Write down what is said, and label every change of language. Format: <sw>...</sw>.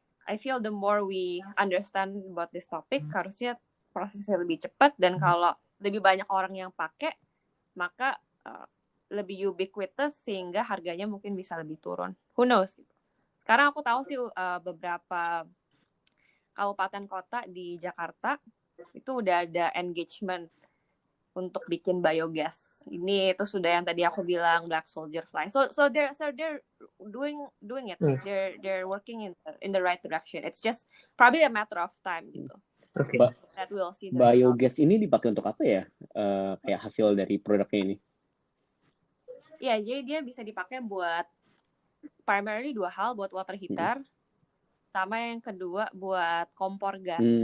<en>I feel the more we understand about this topic,</en> <id>harusnya prosesnya lebih cepat dan kalau lebih banyak orang yang pakai maka lebih ubiquitous sehingga harganya mungkin bisa lebih turun.</id> <en>Who knows</en> <id>gitu. Sekarang aku tahu sih beberapa kabupaten kota di Jakarta itu udah ada engagement untuk bikin biogas. Ini itu sudah yang tadi aku bilang black soldier fly.</id> <en>So they're doing it. They're working in the right direction. It's just probably a matter of time gitu. Okay.</en> <id>Biogas ini dipakai untuk apa ya? Kayak hasil dari produknya ini? Ya, jadi dia bisa dipakai buat primarily 2 hal, buat water heater sama yang kedua buat kompor gas.</id>